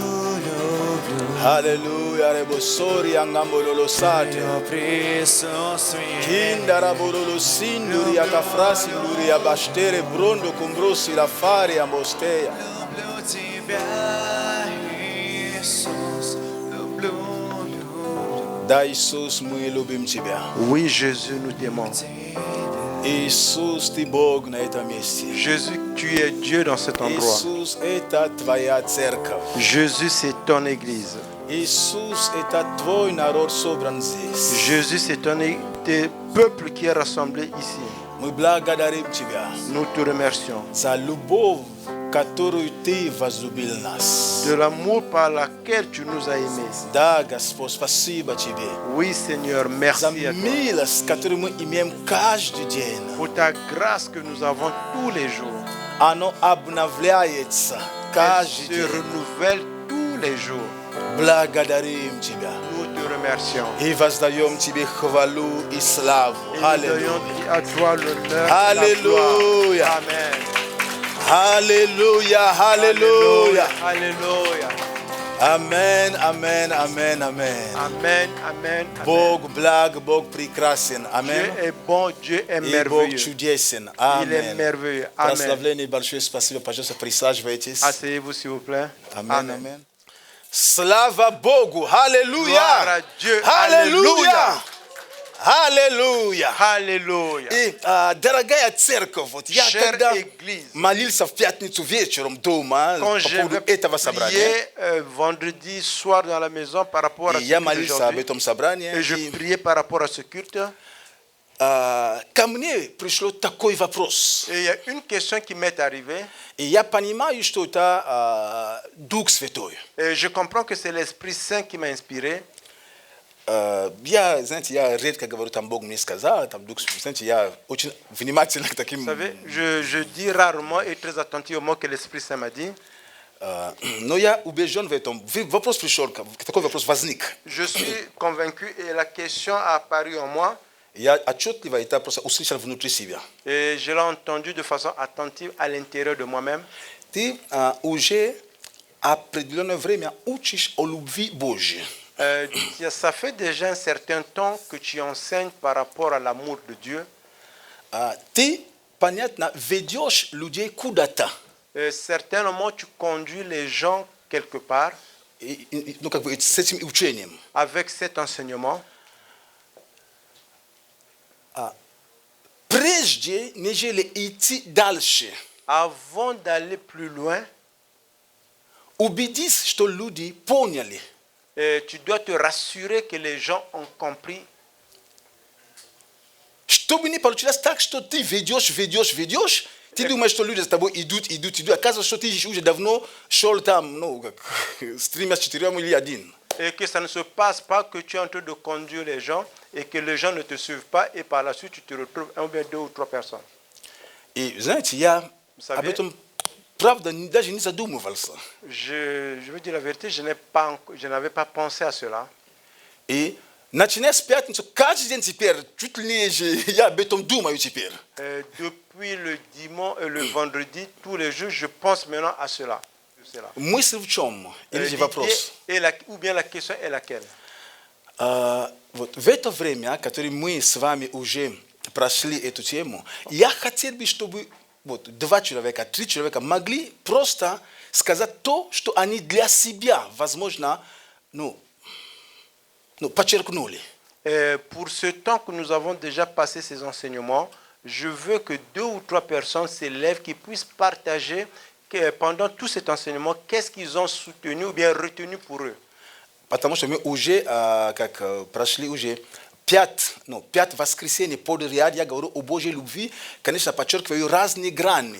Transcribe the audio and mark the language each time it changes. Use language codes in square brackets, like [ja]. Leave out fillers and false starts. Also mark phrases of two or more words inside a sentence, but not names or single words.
[ru] Аллилуйя, ребосори ангамbololo sate. Твое присутствие. Kindara bololo sinduri akafrasi nduri abashtere brondo kumbrosi la fari ambosteya. Люблю тебя, Иисус. Люблю, люблю Да, Иисус, мы любим Тебя. [fr] Oui, Jésus, nous t'aimons. [ru] тебя. Иисус, Ты Бог на этом месте. [fr] Jésus, tu es Dieu dans cet endroit. [ru] Иисус, это Твоя церковь. [fr] Jésus, c'est ton église. [ru] Иисус, это Твой народ собран здесь. [fr] Jésus, c'est ton peuple qui est rassemblé ici. [ru] Мы благодарим Тебя [fr] Nous te remercions [ru] за любовь, которую Ты возлюбил нас. [fr] de l'amour par laquelle tu nous as aimés. [ru] Да, Господь, спасибо Тебе [fr] Oui, Seigneur, [ru] за [fr] merci à toi [ru] милость, которую мы имеем каждый день. [fr] pour ta grâce que nous avons tous les jours. [ru] Оно обновляется [fr] Elle [ru] каждый [fr] se [ru] день. [fr] renouvelle tous les jours. [ru] Благодарим Тебя. [fr] Nous te remercions. [ru] И воздаем Тебе хвалу и славу. [fr] Et nous [ru] Аллилуйя. [fr] donnons à toi l'honneur et la Alléluia. gloire. Amen. Alléluia. Alléluia. Alléluia. Amen, amen, amen, amen. Amen, amen, amen. [ru] Бог благ, Бог прекрасен. [fr] Dieu Amen. est bon, Dieu est [ru] И Бог [fr] merveilleux. [ru] чудесен. [fr] Il est Amen. merveilleux. Amen. [ru] Прославление большое спасибо. Пожалуйста, присаживайтесь. [fr] Asseyez-vous, s'il vous plaît. [ru] Amen, amen. Слава Богу. Аллилуйя. [fr] Gloire à Dieu. [ru] Аллилуйя. Аллилуйя. [fr] Alléluia. [ru] И, дорогая церковь, вот я [fr] Chère [ru] когда [fr] Église, [ru] молился в пятницу вечером дома [fr] quand [ru] по [fr] je [ru] поводу [fr] vais [ru] этого собрания, [fr] prier vendredi soir dans la maison par rapport à [ru] и [fr] ce [ru] я [fr] culte [ru] молился об [fr] d'aujourd'hui, [ru] этом собрании, [fr] et je [ru] и, [fr] priais par rapport à ce culte, [ru] ко мне пришло такой вопрос. [fr] et il y a une question qui m'est arrivée, [ru] И я понимаю, что это Дух Святой. [fr] et je comprends que c'est l'Esprit Saint qui m'a inspiré. [ru] Я, знаете, я редко говорю, там Бог мне сказал, там Дух Святой. Знаете, я очень внимательно к таким... [fr] Vous savez, je dis rarement et très attentif aux mots que l'Esprit Saint m'a dit. [ru] Но я убежден в этом. Вопрос пришел, такой вопрос возник. [fr] Je suis convaincu et la question a apparu en moi. [ru] Я отчетливо это просто услышал внутри себя. [fr] Et je l'ai entendu de façon attentive à l'intérieur de moi-même. [ru] Ты уже определенное время учишь о любви Божьей. [fr] Ça fait déjà un certain temps que tu enseignes par rapport à l'amour de Dieu. [ru] Ты, понятно, ведешь людей куда-то. [fr] Certainement, tu conduis les gens quelque part [ru] Ну, как бы с этим учением. [fr] avec cet enseignement. [ru] Прежде, нежели идти дальше, [fr] Avant d'aller plus loin, [ru] убедись, что люди поняли. [fr] Tu dois te rassurer que les gens ont compris. [ru] Чтобы не получилось так, что ты ведешь, ты думаешь, что люди с тобой идут. Оказывается, что ты уже давно шел там, ну, как, с 3-4 или один. [fr] Et que ça ne se passe pas que tu es en train de conduire les gens et que les gens ne te suivent pas et par la suite tu te retrouves un ou bien 2 ou 3 personnes. [ru] И, знаете, я [fr] Vous savez, [ru] об этом, правда, даже не задумывался. [fr] je veux dire la vérité, je n'avais pas pensé à cela. [ru] И начиная с пятницы, каждый день теперь, чуть ли не же, я об этом думаю теперь. [fr] Depuis le dimanche et le vendredi, tous les jours, je pense maintenant à cela. [ru] Мысль в чем? Или же вопрос? [fr] Ou bien la question est laquelle? [ru] Вот в это время, которое мы с вами уже прошли эту тему, я хотел бы, чтобы вот 2 человека, 3 человека могли просто сказать то, что они для себя, возможно, подчеркнули. [fr] Pour ce temps que nous avons déjà passé ces enseignements, je veux que 2 ou 3 personnes s'élèvent qui puissent partager que pendant tout cet enseignement, qu'est-ce qu'ils ont soutenu ou bien retenu pour eux. [ru] Потому что мы уже прошли уже 5 воскресений подряд, я говорю о Божьей любви, конечно, подчеркиваю разные грани.